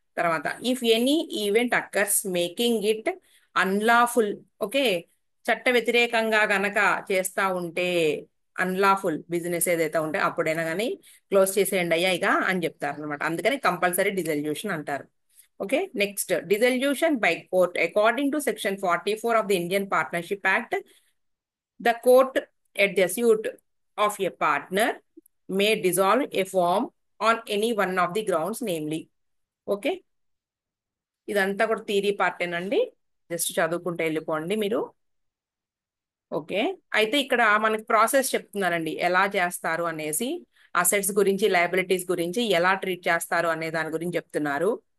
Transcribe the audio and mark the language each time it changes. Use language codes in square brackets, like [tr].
[en] తర్వాత if any event occurs making it unlawful. [te] Okay, చట్ట వ్యతిరేకంగా గనక చేస్తా ఉంటే, అన్లాఫుల్ బిజినెస్ ఏదైతే ఉంటే అప్పుడైనా కానీ క్లోజ్ చేసేయండి అయ్యా ఇక అని చెప్తారు అనమాట. అందుకని కంపల్సరీ డిజల్యూషన్ అంటారు. Okay, [en] Next dissolution by court. According to section 44 of the Indian partnership act, the court at the suit of a partner may dissolve a firm on any one of the grounds namely. [te] Okay, ఇదంతా కూడా theory పార్టేనండి, just చదువుకుంటే వెళ్ళిపోండి మీరు. Okay, అయితే ఇక్కడ మనకి process చెప్తున్నారండి ఎలా చేస్తారు అనేసి. అసెట్స్ గురించి, లయబిలిటీస్ గురించి ఎలా ట్రీట్ చేస్తారు అనే దాని గురించి చెప్తున్నారు.